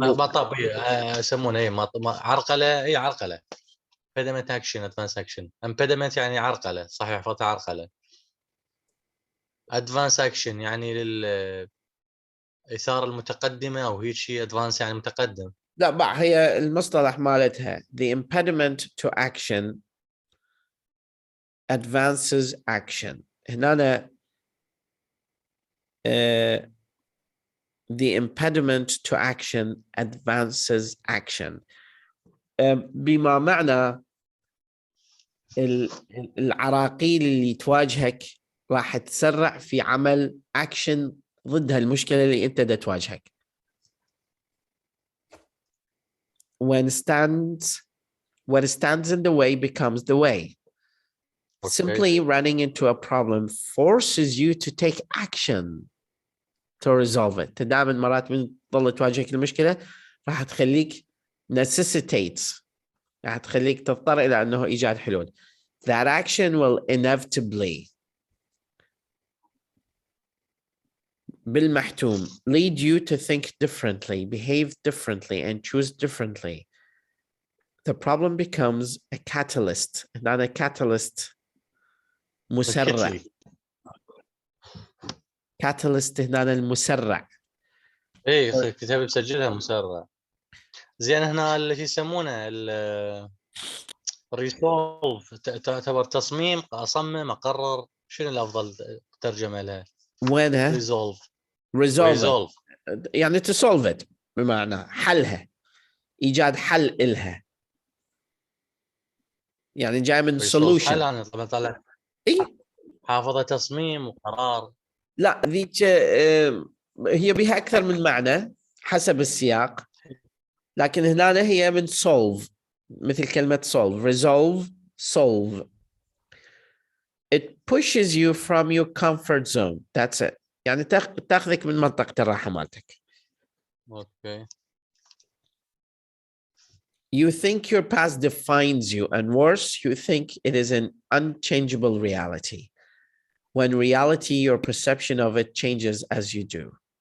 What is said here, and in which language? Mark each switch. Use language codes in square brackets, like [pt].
[ar] مطب يسمونه ايه عرقله. اي عرقله. [en] impediment action advance action. [ar] impediment يعني عرقله صحيح فتح عرقله. advance action يعني للإثارة المتقدمة او هيك شيء. advance يعني متقدم. لا بقى هي المصطلح مالتها [en] the impediment to action advances action. هنا the impediment to action advances action. [ar] بما معنى العراقيل اللي تواجهك راح تسرع في عمل اكشن ضد هالمشكله اللي انت دا تواجهك. [en] What stands in the way becomes the way. Okay. Simply running into a problem forces you to take action to resolve it. [ar] دائما مرات من تظل تواجهك المشكله راح تخليك necessitates راح تخليك تضطر الى انه ايجاد حلول. [en] That action will inevitably بالمحتوم lead you to think differently, behave differently, and choose differently. The problem becomes a catalyst, not a catalyst مسرع. [ar] catalyst هنا المسرع. ايه كتاب بسجلها مسرع. زين هنا اللي يسمونه ريسولف تعتبر تصميم اصمم اقرر. شنو الافضل ترجمه لها؟ وينها؟ resolve يعني [en] to solve it [ar] بمعنى حلها ايجاد حل إلها يعني جاي من solution. حل انا طلع اي حافظه تصميم وقرار. لا ذيك هي بها اكثر من معنى حسب السياق لكن هنا هي من solve مثل كلمة solve resolve solve. [en] It pushes you from your comfort zone. That's it. [ar] يعني تاخذك من منطقة الراحة مالتك. [en] Okay. You think your past defines you, and worse, you think it is an unchangeable reality. When reality, your perception of it changes as you do.